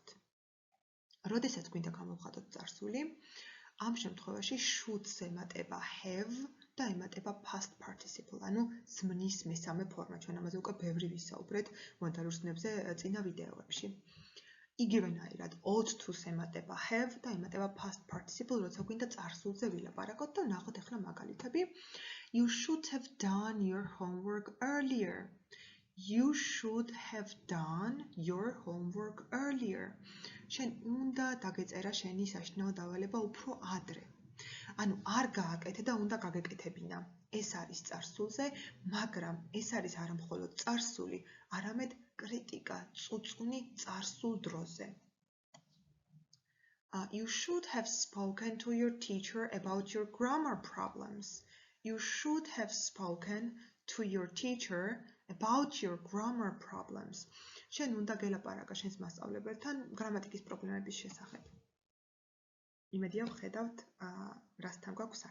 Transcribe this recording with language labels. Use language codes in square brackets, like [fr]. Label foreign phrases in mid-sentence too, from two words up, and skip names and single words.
[ka] როდესაც გვინდა გამოვხატოთ წარსული, ამ შემთხვევაში should-ს ემატება have და ემატება [en] past participle, [ka] ანუ ზმნის მესამე ფორმა. ჩვენ ამაზე უკვე ბევრი ვისაუბრეთ მოდალურ ზნებზე წინა ვიდეოებში. იგივენაირად [en] ought to- [ka] ს ემატება have და ემატება [en] past participle, [ka] როცა გვინდა წარსულზე ვილაპარაკოთ და ვნახოთ ახლა მაგალითები. [en] You should have done your homework earlier. You should have done your homework earlier. [ka] შენ უნდა დაგეწერა შენი საშინაო დავალება უფრო ადრე. ანუ არ გააკეთე და უნდა გაგეკეთებინა. ეს არის წარსულზე, მაგრამ ეს არის არა მხოლოდ წარსული, არამედ კრიტიკა, წუწუნი წარსულ დროზე. [en] You should have spoken to your teacher about your grammar problems. You should have spoken to your teacher about your grammar problems. [ka] შენ უნდა გელაპარაკა შენს მასწავლებელთან გრამატიკის პრობლემების შესახებ. იმედია ვხედავთ, რასთან გვაქვს